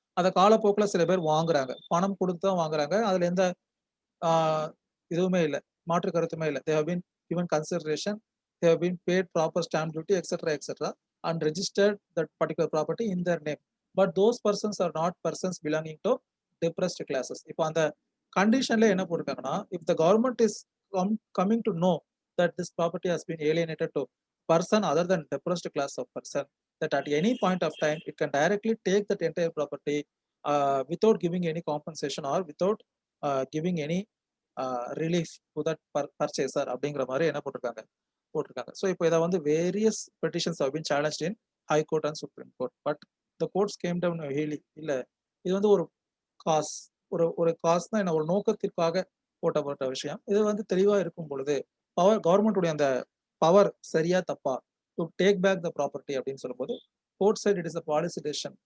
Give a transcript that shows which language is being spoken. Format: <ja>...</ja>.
<ta>அத காலப்போக்குல சில பேர் வாங்குறாங்க. பணம் குடுத்து தான் வாங்குறாங்க. அதுல எந்த ஆ இதுவுமே இல்ல. மாற்று கருத்துமே இல்ல.</ta> <en>They have been given consideration. They have been paid proper stamp duty etcetera, etcetera and registered that particular property in their name. But those persons are not persons belonging to depressed classes.</en> <ta>இப்போ அந்த கண்டிஷன்ல என்ன போட்டிருக்காங்கன்னா,</ta> <en>if the government is coming to know that this property has been alienated to person other than depressed class of person, that at any point of time it can directly take that entire property without giving any compensation or without giving any relief to that purchaser</en> <ta>அப்படிங்கிற மாதிரி என்ன போட்டிருக்காங்க. So இப்போ இதை வந்து various petitions</ta> <en>have been challenged in high court and supreme court, but the courts came down really</en> <ta>இல்ல, இது வந்து ஒரு காஸ் ஒரு காசுனா என்ன, ஒரு நோக்கத்திற்காக போட்டப்பட்ட விஷயம். இது வந்து தெளிவா இருக்கும் பொழுது கவர்மெண்ட் உடைய அந்த பவர் சரியா தப்பா</ta> <en>to take back the property</en> <ta>அப்படின்னு சொல்லும்போது,</ta> <en>Court side it is a policy decision.</en>